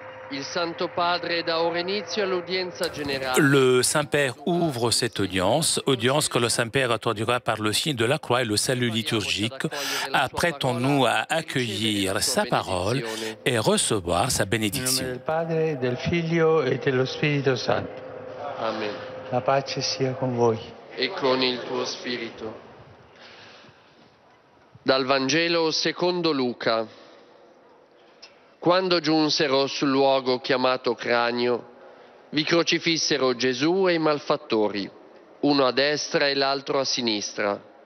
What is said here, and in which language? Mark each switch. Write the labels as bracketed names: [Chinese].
[Italian] Il Santo Padre dà ora inizio all'udienza generale. [French] Le Saint-Père ouvre cette audience que le Saint-Père introduira par le signe de la croix et le salut liturgique. Apprêtons-nous à accueillir sa parole et recevoir sa bénédiction. [Italian] Nel nome del Padre, del Figlio e dello Spirito Santo. Amen. La pace sia con voi. E con il tuo spirito. Dal Vangelo secondo Luca. Quando giunsero sul luogo chiamato Cranio, vi crocifissero Gesù e i malfattori, uno a destra e l'altro a sinistra.